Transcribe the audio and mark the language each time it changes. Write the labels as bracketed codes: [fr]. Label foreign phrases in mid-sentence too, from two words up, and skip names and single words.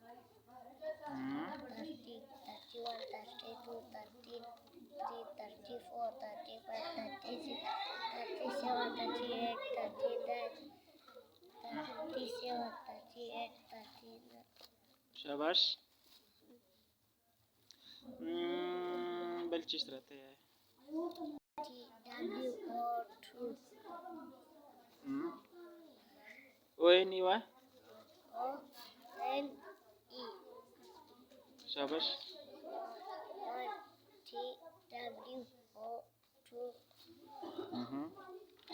[en] 30 31 32 33 34 35 36 37 38 39 37 38 39. [ps] شاباش. بل چیز راته ہے. [en] T W O 2 O N E one. O N E. [ps] شاباش. [en] 1 T W O 2